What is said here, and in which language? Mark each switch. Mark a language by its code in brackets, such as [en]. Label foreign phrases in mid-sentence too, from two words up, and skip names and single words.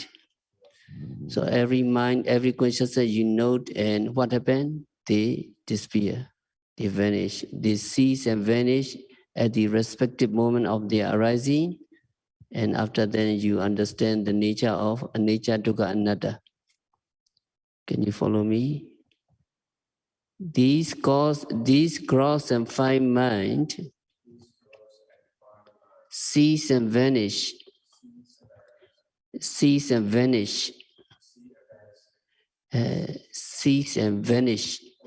[en] So every mind, every consciousness you note, and what happened? They disappear, they vanish, they cease and vanish at the respective moment of their arising. And after that, you understand the nature of [pi] anicca, dukkha, anatta. [en] Can you follow me? These gross and fine mind cease and vanish, cease and vanish, cease and vanish.